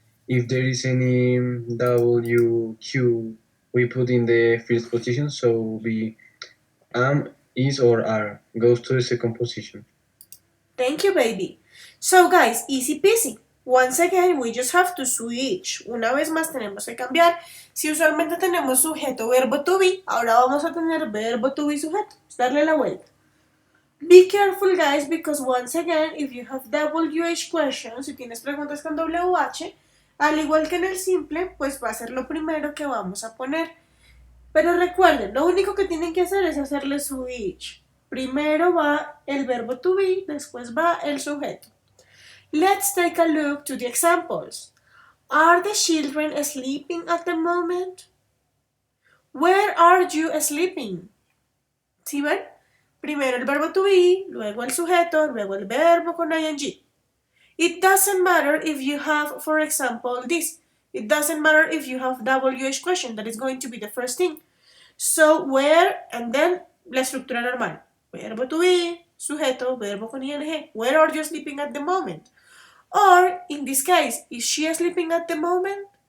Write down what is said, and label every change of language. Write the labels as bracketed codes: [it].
[en] If there is any WQ, we put in the first position, so be am, is, or are goes to the second position. Thank you, baby. So, guys, easy peasy. Once again, we just have to switch. [es] Una vez más tenemos que cambiar. Si usualmente tenemos sujeto, verbo to be, ahora vamos a tener verbo to be sujeto. Darle la vuelta. [en] Be careful, guys, because once again, if you have WH questions, [es] si tienes preguntas con WH, al igual que en el simple, pues va a ser lo primero que vamos a poner. Pero recuerden, lo único que tienen que hacer es hacerle switch. Primero va el verbo to be, después va el sujeto. [en] Let's take a look to the examples. Are the children sleeping at the moment? Where are you sleeping? [es] ¿Sí ven? Primero el verbo to be, luego el sujeto, luego el verbo con ing. [en] It doesn't matter if you have, for example, this. It doesn't matter if you have WH question, that is going to be the first thing. So, where, and then [es] la estructura normal. Verbo to be, sujeto, verbo con ing. [en] Where are you sleeping at the moment? Or, in this case, is she sleeping at the moment?